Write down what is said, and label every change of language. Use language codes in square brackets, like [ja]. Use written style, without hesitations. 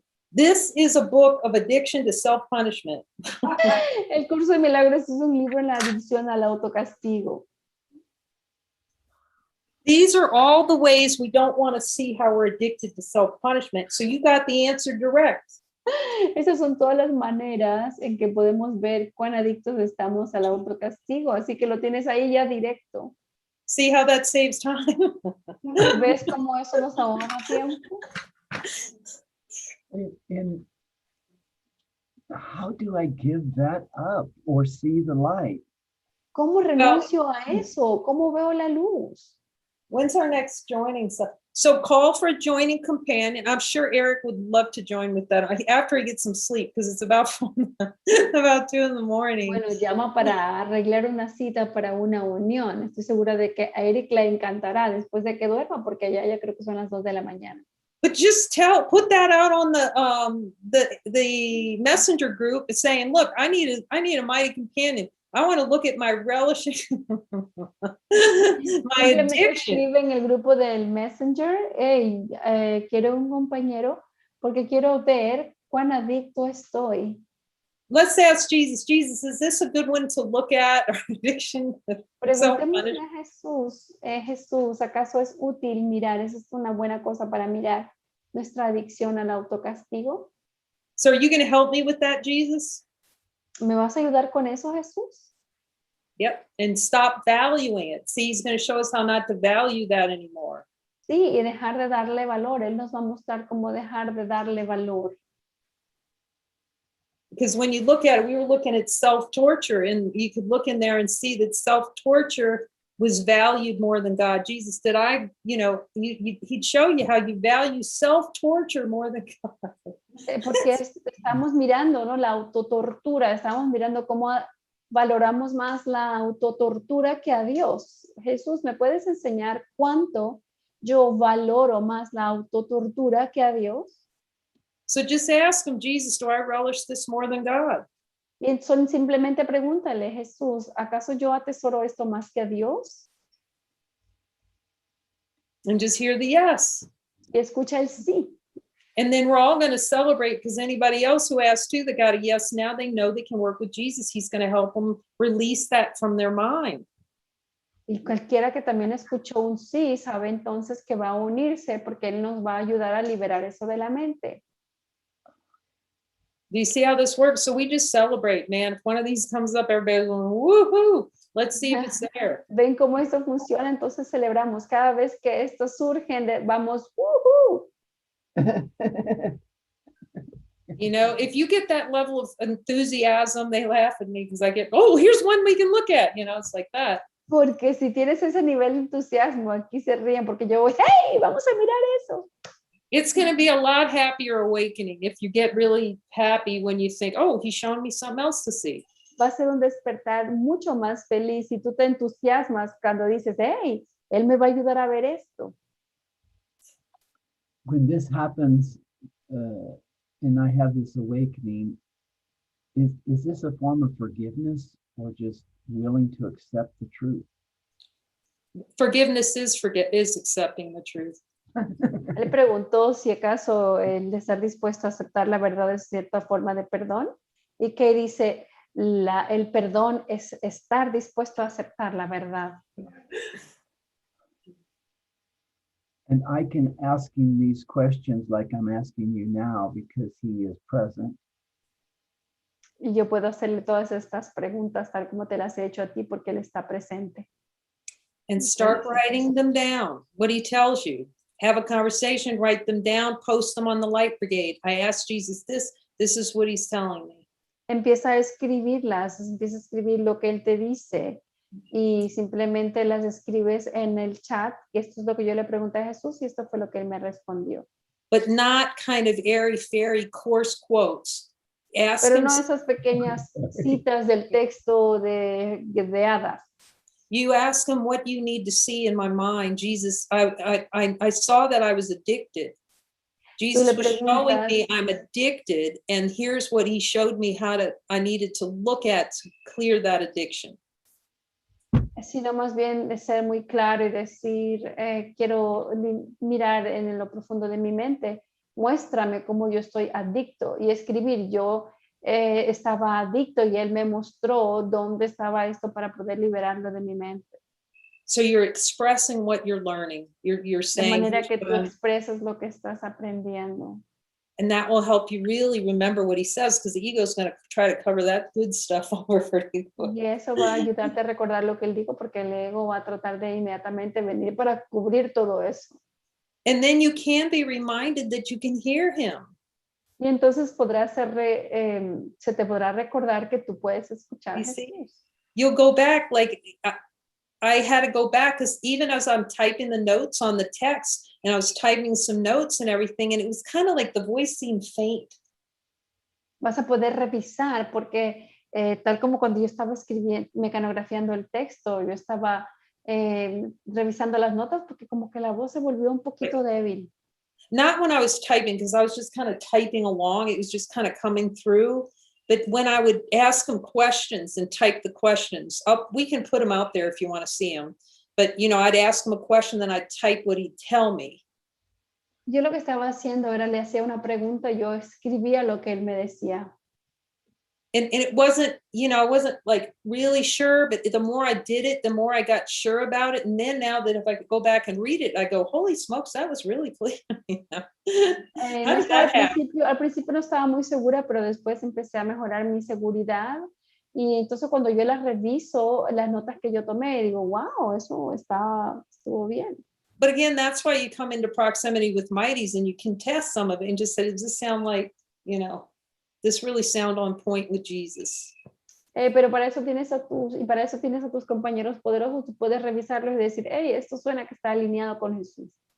[en] This is a book of addiction to self-punishment. [es] El curso de milagros es un libro en la adicción al autocastigo. [en] These are all the ways we don't want to see how we're addicted to self-punishment. So you got the answer direct. [es] Esas son todas las maneras en que podemos ver cuán adictos estamos al autocastigo. Así que lo tienes ahí ya directo. [en] See how that saves time? [es] ¿Ves cómo eso nos ahorra tiempo? [en] And how do I give that up or see the light? [es] ¿Cómo renuncio a eso? ¿Cómo veo la luz? [en] When's our next joining So call for a joining companion. I'm sure Eric would love to join with that after he gets some sleep, because it's about 2 in the morning. [es] Bueno, llama para arreglar una cita para una unión. Estoy segura de que a Eric le encantará después de que duerma, porque ya creo que son las 2 de la mañana. [en] But just put that out on the messenger group, saying, look, I need a mighty companion. I want to look at my relishing, my addiction. [es] Escribe en el grupo del Messenger, hey, quiero un compañero porque quiero ver cuán adicto estoy. [en] Let's ask Jesus. Jesus, is this a good one to look at? Our addiction. [es] Preguntémosle a Jesús, Jesús, ¿acaso es útil mirar? ¿Es una buena cosa para mirar nuestra adicción al autocastigo? [en] So are you going to help me with that, Jesus? [es] ¿Me vas a ayudar con eso, Jesús? [en] Yep. And stop valuing it. See, he's going to show us how not to value that anymore. [es] Sí, y dejar de darle valor. Él nos va a mostrar cómo dejar de darle valor. [en] Because when you look at it, we were looking at self-torture, and you could look in there and see that self-torture was valued more than God. Jesus, he'd show you how you value self-torture more than God. [es] Porque estamos mirando, ¿no? La autotortura, estamos mirando cómo valoramos más la autotortura que a Dios. Jesús, ¿me puedes enseñar cuánto yo valoro más la autotortura que a Dios? [en] So just ask him, Jesus, do I relish this more than God? [es] Y simplemente pregúntale, Jesús, ¿acaso yo atesoro esto más que a Dios? [en] And just hear the yes. [es] Y escucha el sí. [en] And then we're all going to celebrate, because anybody else who asked too, that got a yes, now they know they can work with Jesus. He's going to help them release that from their mind. [es] Y cualquiera que también escuchó un sí, sabe entonces que va a unirse, porque Él nos va a ayudar a liberar eso de la mente. [en] Do you see how this works? So we just celebrate, man. If one of these comes up, everybody's going, woohoo. Let's see if it's there. [es] ¿Ven cómo esto funciona? Entonces celebramos. Cada vez que esto surge, vamos, woohoo. [en] You know, if you get that level of enthusiasm, they laugh at me because I get, oh, here's one we can look at. You know, it's like that. [es] Porque si tienes ese nivel de entusiasmo, aquí se ríen porque yo voy, hey, vamos a mirar eso. [en] It's going to be a lot happier awakening if you get really happy when you think, oh, he's showing me something else to see. [es] Va a ser un despertar mucho más feliz si tú te entusiasmas cuando dices, hey, él me va a ayudar a ver esto. [en] When this happens, and I have this awakening, is this a form of forgiveness or just willing to accept the truth? Forgiveness is accepting the truth. [es] Él preguntó si acaso el de estar dispuesto a aceptar la verdad es cierta forma de perdón, y que dice, el perdón es estar dispuesto a aceptar la verdad. [en] And I can ask him these questions like I'm asking you now because he is present. [es] Y yo puedo hacerle todas estas preguntas tal como te las he hecho a ti porque él está presente. [en] And start writing them down, what he tells you. Have a conversation, write them down, post them on the Light Brigade. I asked Jesus this is what he's telling me. [es] Empieza a escribirlas, empieza a escribir lo que él te dice y simplemente las escribes en el chat. Y esto es lo que yo le pregunté a Jesús y esto fue lo que él me respondió. [en] But not kind of airy-fairy coarse quotes. Ask [es] Pero [en] him, [es] no esas pequeñas citas del texto de hadas. [en] you ask him, what do you need to see in my mind? Jesus, I saw that I was addicted. Jesus was showing me I'm addicted, and here's what he showed me I needed to look at to clear that addiction. [es] Sino más bien de ser muy claro y decir, quiero mirar en lo profundo de mi mente, muéstrame cómo yo estoy adicto, y escribir, yo estaba adicto y él me mostró dónde estaba esto para poder liberarlo de mi mente. [en] So you're expressing what you're learning. You're saying, [es] de manera que tú expresas lo que estás aprendiendo. [en] And that will help you really remember what he says, because the ego is going to try to cover that good stuff over for you. [es] Y eso va a ayudarte a recordar lo que él dijo, porque el ego va a tratar de inmediatamente venir para cubrir todo eso. [en] And then you can be reminded that you can hear him. [es] Y entonces se te podrá recordar que tú puedes escuchar a Jesús. [en] You'll go back, like I had to go back, because even as I'm typing the notes on the text, and I was typing some notes and everything, and it was kind of like the voice seemed faint. [es] Vas a poder revisar porque tal como cuando yo estaba escribiendo, mecanografiando el texto, yo estaba revisando las notas porque como que la voz se volvió un poquito débil. [en] Not when I was typing, because I was just kind of typing along. It was just kind of coming through. But when I would ask him questions and type the questions up, we can put them out there if you want to see them. But, you know, I'd ask him a question, then I'd type what he'd tell me. [es] Yo lo que estaba haciendo era le hacía una pregunta, yo escribía lo que él me decía. [en] And it wasn't, you know, I wasn't like really sure, but the more I did it, the more I got sure about it. And then now that if I could go back and read it, I go, holy smokes, that was really clear. You know? How did that happen? [es] Al principio no estaba muy segura, pero después empecé a mejorar mi seguridad. Y entonces cuando yo las reviso, las notas que yo tomé, digo, wow, eso estuvo bien. [en] But again, that's why you come into proximity with mighties and you can test some of it and just say, does this sound like, you know, this really sound on point with Jesus? [es] Pero para eso tienes a tus compañeros poderosos, tú puedes revisarlos y decir, hey, esto suena que está alineado con Jesús.